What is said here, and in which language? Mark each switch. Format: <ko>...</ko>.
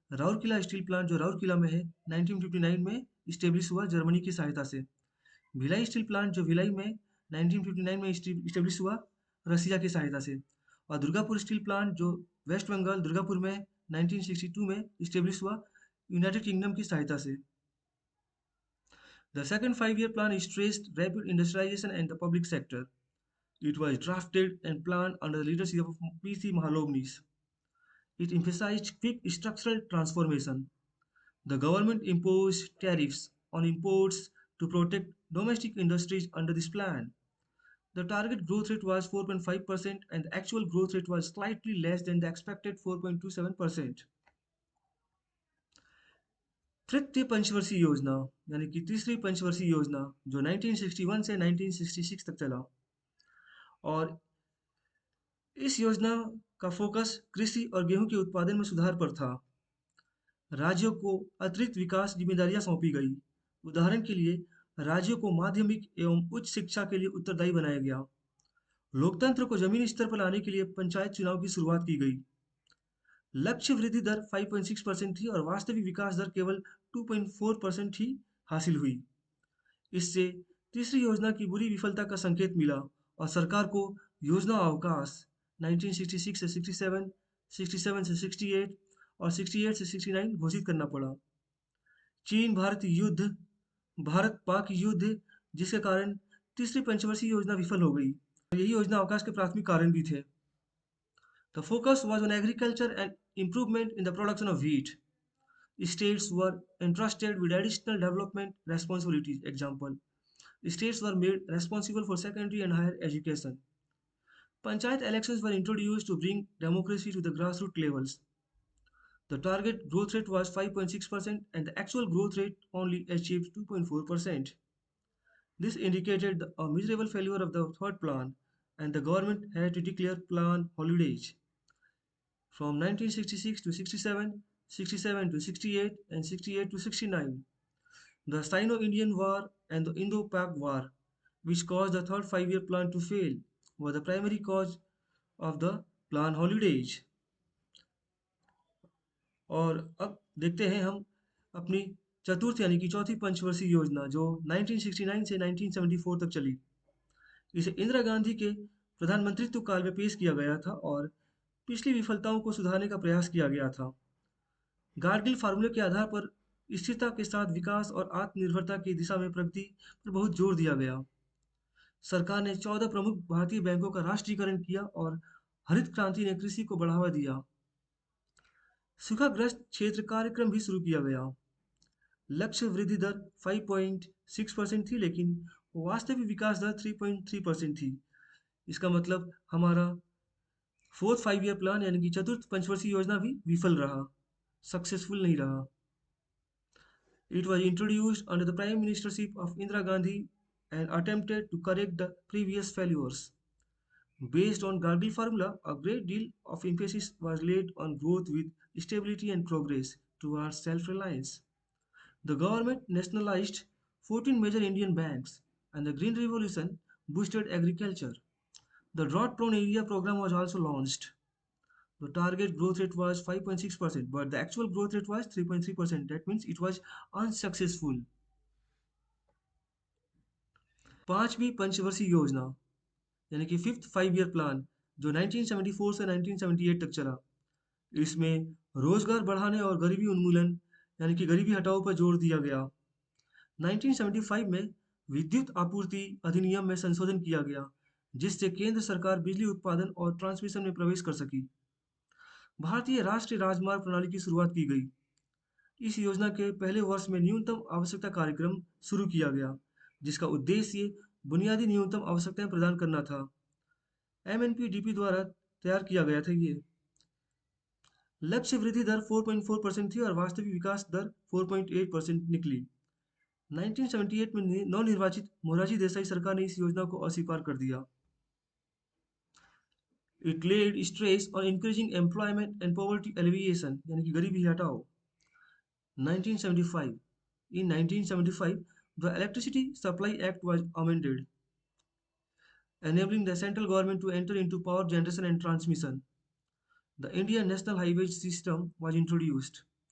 <hi>Rourkela steel plant जो राउरकेला में है 1959 में इस्टेब्लिश हुआ जर्मनी की सहायता से। भिलाई स्टील प्लांट जो भिलाई में 1959 में इस्टेब्लिश हुआ रसिया की सहायता से। और दुर्गापुर स्टील प्लांट जो वेस्ट बंगाल दुर्गापुर में 1962 में इस्टेब्लिश हुआ यूनाइटेड किंगडम की सहायता से।</hi> <en>The second five-year plan stressed rapid industrialization and the public sector. It was drafted and planned under the leadership of P.C. Mahalanobis. It emphasized quick structural transformation. The government imposed tariffs on imports to protect domestic industries under this plan. The target growth rate was 4.5% and the actual growth rate was slightly less than the expected 4.27%.</en> <hi>तृतीय पंचवर्षीय योजना यानी कि तीसरी पंचवर्षीय योजना जो 1961 से 1966 तक चला, और इस योजना का फोकस कृषि और गेहूं के उत्पादन में सुधार पर था। राज्यों को अतिरिक्त विकास जिम्मेदारियां सौंपी गई। उदाहरण के लिए राज्यों को माध्यमिक एवं उच्च शिक्षा के लिए उत्तरदायी बनाया गया। लोकतंत्र को जमीनी स्तर पर लाने के लिए पंचायत चुनाव की शुरुआत की गई। लक्ष्य वृद्धि दर 5.6% थी और वास्तविक विकास दर केवल 2.4% ही हासिल हुई। इससे तीसरी योजना की बुरी विफलता का संकेत मिला और सरकार को योजना अवकाश 1966 से 67, 67 से 68 और 68 से 69 घोषित करना पड़ा। चीन भारत पाक युद्ध जिसके कारण तीसरी पंचवर्षीय योजना विफल हो गई। यही योजना अवकाश के प्राथमिक कारण भी थे।</hi> <en>The focus was on agriculture and improvement in the production of wheat. States were entrusted with additional development responsibilities. Example, states were made responsible for secondary and higher education. Panchayat elections were introduced to bring democracy to the grassroots levels. The target growth rate was 5.6% and the actual growth rate only achieved 2.4%. This indicated a miserable failure of the third plan and the government had to declare plan holidays. From 1966 to 67, 67 to 68, and 68 to 69. The Sino-Indian War and the Indo-Pak War, which caused the third five-year plan to fail, were the primary cause of the plan holidays.</en> <hi>और अब देखते हैं हम अपनी चतुर्थ यानी कि चौथी पंचवर्षीय योजना जो 1969 से 1974 तक चली। इसे इंदिरा गांधी के प्रधानमंत्रित्व काल में पेश किया गया था और पिछली विफलताओं को सुधारने का प्रयास किया गया था। गार्गिल फार्मूले के आधार पर स्थिरता के साथ विकास और आत्मनिर्भरता की दिशा में प्रगति पर बहुत जोर दिया गया। सरकार ने 14 प्रमुख भारतीय बैंकों का राष्ट्रीयकरण किया और हरित क्रांति ने कृषि को बढ़ावा दिया। सूखाग्रस्त क्षेत्र कार्यक्रम भी शुरू किया गया। लक्ष्य वृद्धि दर 5.6% थी लेकिन वास्तविक विकास दर 3.3% थी। इसका मतलब हमारा फोर्थ फाइव ईयर प्लान यानी कि चतुर्थ पंचवर्षीय योजना भी विफल रहा, सक्सेसफुल नहीं रहा।</hi> <en>It was introduced under the prime ministership of Indira Gandhi and attempted to correct the previous failures. Based on Gargi formula, a great deal of emphasis was laid on growth with stability and progress towards self-reliance. The government nationalized 14 major Indian banks and the Green Revolution boosted agriculture. The drought-prone area program was also launched. The target growth rate was 5.6%, but the actual growth rate was 3.3%. That means it was unsuccessful.</en> <hi>पांचवी पंचवर्षीय योजना यानी कि fifth five year plan जो 1974 से 1978 तक चला। इसमें रोजगार बढ़ाने और गरीबी उन्मूलन यानी कि गरीबी हटाओ पर जोर दिया गया। 1975 में विद्युत आपूर्ति अधिनियम में संशोधन किया गया जिससे केंद्र सरकार बिजली उत्पादन और ट्रांसमिशन में प्रवेश कर सकी। भारतीय राष्ट्रीय राजमार्ग प्रणाली की शुरुआत की गई। इस योजना के पहले वर्ष में न्यूनतम आवश्यकता कार्यक्रम शुरू किया गया जिसका उद्देश्य बुनियादी न्यूनतम आवश्यकताएं प्रदान करना था। MNPDP द्वारा तैयार किया गया था ये। लक्ष्य वृद्धि दर 4.4% थी और वास्तविक विकास दर 4.8% निकली। 1978 में नवनिर्वाचित मोरारजी देसाई सरकार ने इस योजना को अस्वीकार कर दिया।</hi> <en>It laid stress on increasing employment and poverty alleviation</en> <hi>यानी कि गरीबी हटाओ।</hi> <en>1975 In 1975, the Electricity Supply Act was amended, enabling the central government to enter into power generation and transmission. The Indian National Highway System was introduced.</en>